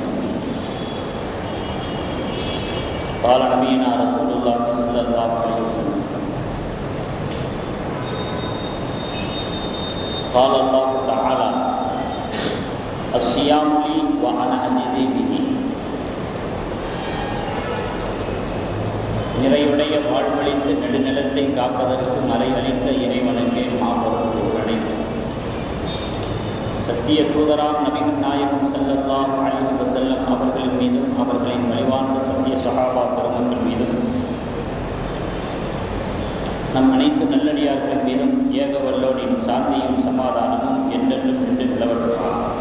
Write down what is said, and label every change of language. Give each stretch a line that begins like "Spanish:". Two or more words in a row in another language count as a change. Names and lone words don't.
Arabic: قال نبينا رسول الله صلى الله عليه وسلم: قال الله تعالى: الصيام لي وأنا أجزي به.
Tamil: நிறைவுடைய வாழ்வழித்து நெடுநிலத்தை காப்பதற்கு மலை அளித்த இறைவனுக்கே மாபெரும் புகழனைத்து சத்திய தூதராம் நபிகள் நாயகம்
Arabic: صلى الله عليه وسلم
Tamil: அவர்களின் மீதும் அவர்களின் வழிவார்ந்த சத்திய சஹாபா பெருமக்கள் மீதும் நம் அனைத்து நல்லடியார்கள் மீதும் ஏக வல்லோனின் சாந்தியும் சமாதானமும் என்றென்றும் நின்று நிலவட்டும்.